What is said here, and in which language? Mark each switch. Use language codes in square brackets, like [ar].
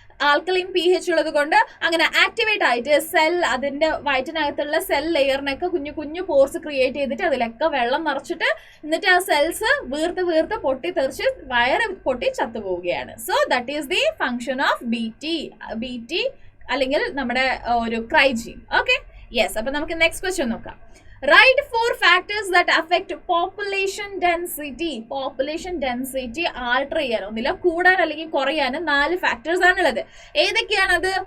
[ml] Alkaline pH ഉള്ളത് കൊണ്ട് അങ്ങനെ ആക്ടിവേറ്റ് ആയിട്ട് സെൽ, അതിന്റെ വയറ്റിനകത്തുള്ള സെൽ ലെയറിനൊക്കെ കുഞ്ഞു കുഞ്ഞു പോർസ് ക്രിയേറ്റ് ചെയ്തിട്ട് അതിലൊക്കെ വെള്ളം നിറച്ചിട്ട് എന്നിട്ട് ആ സെൽസ് വീർത്ത് പൊട്ടിത്തെറിച്ച് വയറ് പൊട്ടി ചത്തുപോവുകയാണ്. [en] so that is the function of BT [ml] അല്ലെങ്കിൽ നമ്മുടെ ഒരു ക്രൈജീൻ. [en] Okay, yes. [ml] അപ്പൊ നമുക്ക് നെക്സ്റ്റ് ക്വസ്റ്റ്യൻ നോക്കാം. [en] Write 4 factors that affect population density. [ml] Population density alter ചെയ്യാൻ, ഒന്നില്ല കൂടാൻ അല്ലെങ്കിൽ കുറയാനും 4 ഫാക്ടേഴ്സ് ആണുള്ളത്. ഏതൊക്കെയാണത്?